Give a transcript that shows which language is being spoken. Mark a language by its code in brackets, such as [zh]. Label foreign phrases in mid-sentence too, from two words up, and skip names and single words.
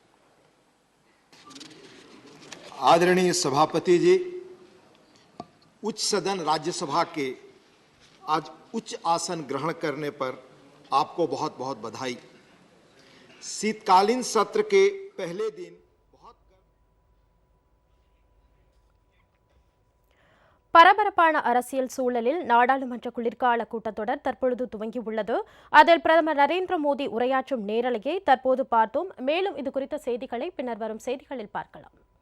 [hi] आदरणीय सभापति जी, उच्च सदन राज्यसभा के आज उच्च आसन ग्रहण करने पर आपको बहुत बहुत बधाई। शीतकालीन सत्र के पहले दिन [ta] பரபரப்பான அரசியல் சூழலில் நாடாளுமன்ற குளிர்கால கூட்டத்தொடர் தற்பொழுது துவங்கியுள்ளது. அதில் பிரதமர் நரேந்திர மோடி உரையாற்றும் நேரலையை தற்போது பார்த்தோம். மேலும் இது குறித்த செய்திகளை பின்னர் வரும் செய்திகளில் பார்க்கலாம்.